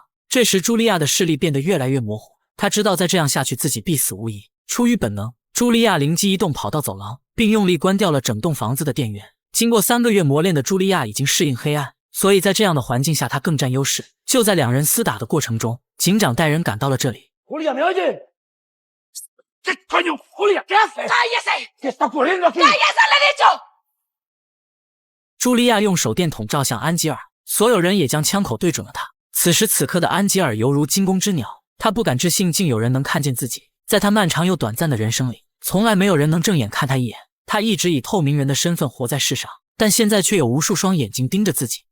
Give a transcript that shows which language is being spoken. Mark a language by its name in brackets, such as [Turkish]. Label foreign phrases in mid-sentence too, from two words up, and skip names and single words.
[Chinese] 这时茱莉亚的视力变得越来越模糊，她知道再这样下去自己必死无疑。出于本能，茱莉亚灵机一动跑到走廊，并用力关掉了整栋房子的电源。经过3个月磨练的茱莉亚已经适应黑暗，所以在这样的环境下她更占优势。就在两人厮打的过程中，警长带人赶到了这里。 [Spanish] Julia, ¿me oye? ¿Qué coño, Julia? ¿Qué haces? ¡Cállese! ¿Qué está ocurriendo aquí? ¡Cállese, le he dicho! [Chinese] 茱莉亚用手电筒照向安吉尔，所有人也将枪口对准了他。此时此刻的安吉尔犹如惊弓之鸟，他不敢置信竟有人能看见自己。在他漫长又短暂的人生里，从来没有人能正眼看他一眼。他一直以透明人的身份活在世上，但现在却有无数双眼睛盯着自己。